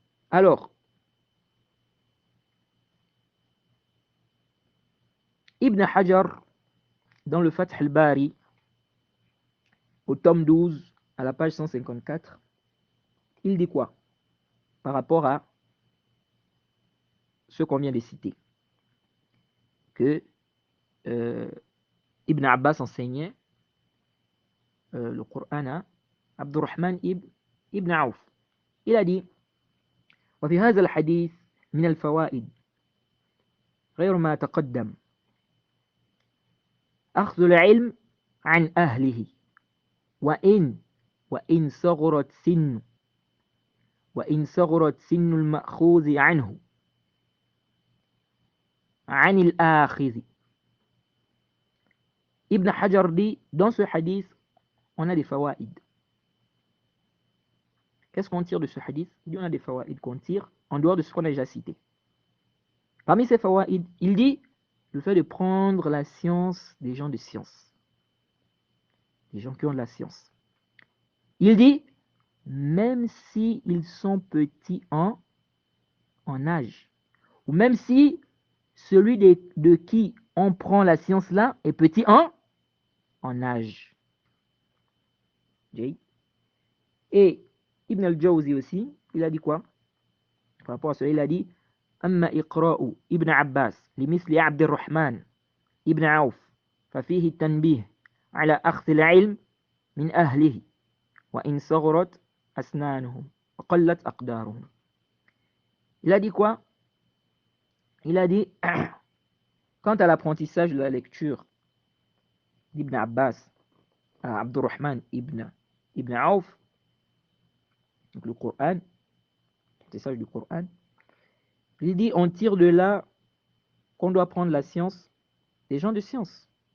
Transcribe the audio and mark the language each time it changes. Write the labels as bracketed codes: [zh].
[fr] Alors, Ibn Hajar, dans le Fath al-Bari, au tome 12, à la page 154, il dit quoi par rapport à ce qu'on vient de citer? Que Ibn Abbas enseignait le Coran à Abdurrahman ibn Auf. Il a dit [ar] وفي هذا الحديث من الفوائد غير ما تقدم أخذ العلم عن أهله وإن صغرت سن المأخوذ عنه عن الآخذ. [fr] Ibn Hajar dit, dans ce hadith, on a des fawaïd. Qu'est-ce qu'on tire de ce hadith? Il dit, on a des fawaïd qu'on tire en dehors de ce qu'on a déjà cité. Parmi ces fawaïd, il dit le fait de prendre la science des gens de science, des gens qui ont de la science. Il dit, même s'ils sont petits en âge, ou même si celui de qui on prend la science là est petit en âge. Et Ibn al-Jawzi aussi, il a dit quoi? Par rapport à cela, il a dit [ar] أما إقراء ابن عباس لمثل عبد الرحمن ابن عوف ففيه التنبيه على أخذ العلم من أهله وإن صغرت أسنانهم وقلت أقدارهم. [fr] Il a dit quoi? Il a dit quant à l'apprentissage de la lecture d'Ibn Abbas à Abdurrahman ibn Auf, donc le Coran, l'apprentissage du Coran, il dit on tire de là qu'on doit prendre la science des gens de science.